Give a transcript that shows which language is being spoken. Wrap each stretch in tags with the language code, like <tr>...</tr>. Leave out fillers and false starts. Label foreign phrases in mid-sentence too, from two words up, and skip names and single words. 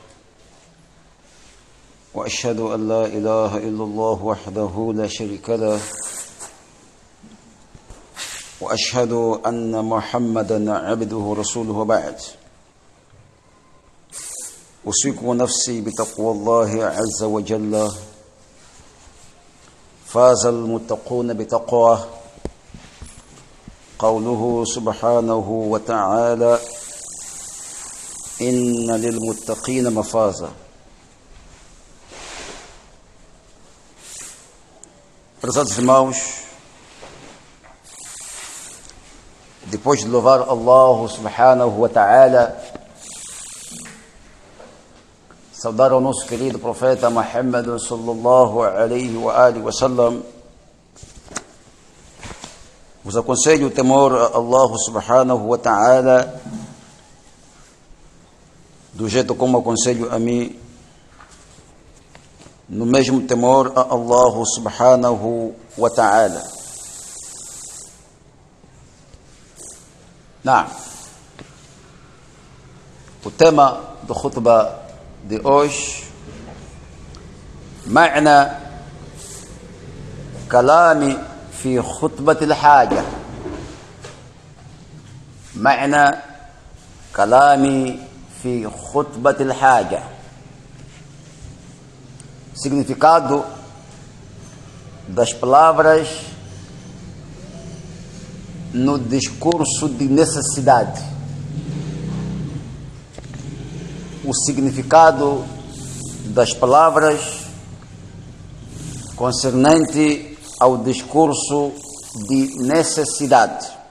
<ar>وأشهد أن لا إله إلا الله وحده لا شريك له وأشهد أن محمدا عبده ورسوله وبعد أوصيكم نفسي بتقوى الله عز وجل فاز المتقون بتقواه قوله سبحانه وتعالى إن للمتقين مفازا.</ar> <pt>Prezados irmãos, depois de louvar Allah</pt> <ar>سبحانه وتعالى,</ar> <pt>saudar ao nosso querido profeta Muhammad</pt> <ar>صلى الله عليه وآله وسلم,</ar> <pt>vos aconselho o temor a Allah</pt> <ar>سبحانه وتعالى</ar> <pt>do jeito como aconselho a mim, no mesmo temor a Allah</pt> <ar>سبحانه وتعالى.</ar> <pt>O tema do khutbah de hoje,</pt> <ar>معنى كلامي في خطبة الحاجة. معنى كلامي في خطبة الحاجة.</ar> <pt>Significado das palavras no discurso de necessidade. O significado das palavras concernente ao discurso de necessidade.</pt>